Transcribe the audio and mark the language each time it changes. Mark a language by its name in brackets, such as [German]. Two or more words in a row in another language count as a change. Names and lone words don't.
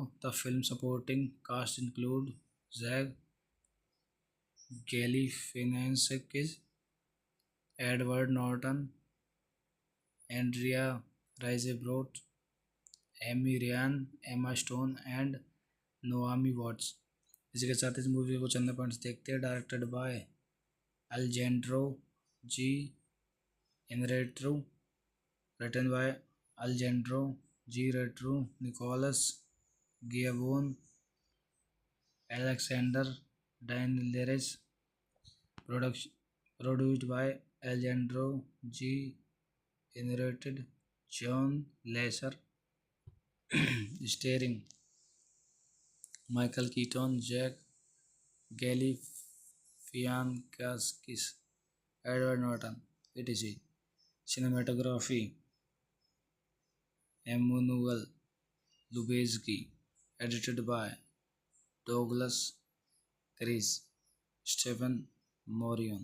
[English] The film supporting cast include Zach Galifianakis, Edward Norton, Andrea Riseborough, Amy Ryan, Emma Stone and Naomi Watts. [Hindi] इसी के साथ इस मूवी को चंद पॉइंट्स देखते हैं। [English] directed by अल्जेंड्रो जी इनरेट्रू, written by अल्जेंड्रो जी रेट्रू, निकोलस गियाबोन, एलेक्सेंडर डायनलेरेस, produced by अल्जेंड्रो जी इनरेटेड, जॉन लेसर, स्टेरिंग Michael Keaton, Jack Galifianakis, Edward Norton, etc. Cinematography Emmanuel Lubezki, edited by Douglas Chris, Stephen Morion.